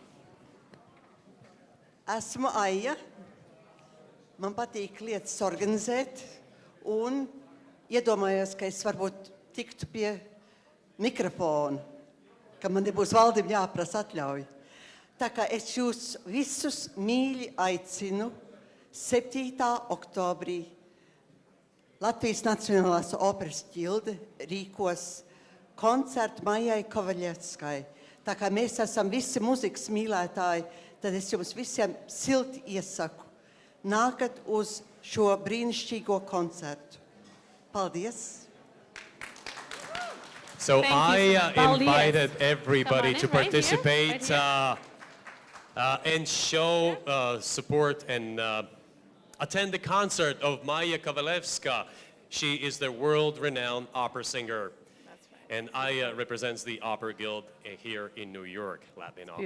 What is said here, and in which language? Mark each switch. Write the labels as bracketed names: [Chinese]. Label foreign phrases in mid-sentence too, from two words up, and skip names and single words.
[Latvian] Esmu Aija. Man patīk lietas organizēt. Un iedomājos, ka es varbūt tiktu pie mikrofona, ka man nebūs valdim jāprasa atļauja. Tā kā es jūs visus mīļi aicinu 7. oktobrī Latvijas Nacionālās operas ģilde rīkos koncertu Maijai Kovaļevskai. Tā kā mēs esam visi muzikas mīlētāji, tad es jums visiem silti iesaku. Nākat uz šo brīnišķīgo koncertu. Paldies! [English] So I [Latvian] Paldies. [English] invited everybody Come on to in, right here, participate right and show support and attend the concert of Maja Kovalevska. She is the world-renowned opera singer. And Aya represents the Opera Guild here in New York, Latvian Opera